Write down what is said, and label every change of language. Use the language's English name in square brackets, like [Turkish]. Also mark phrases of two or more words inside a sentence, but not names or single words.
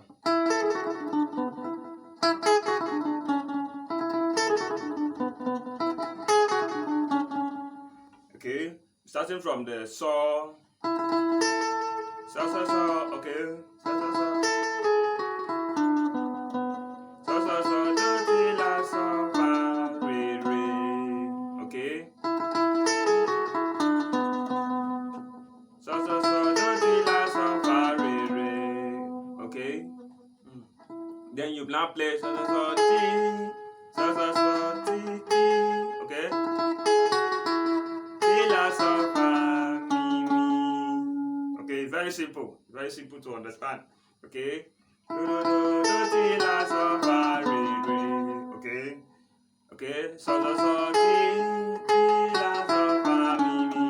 [English] okay, starting from the saw, okay, do ti la sa fa re re, okay, do ti la sa fa re re, okay. Then you now play ti ti, okay. Ti la sa fa mi mi. Okay, very simple to understand. Okay. Do ti la sa fa re re. Okay. Okay. Ti la sa fa mi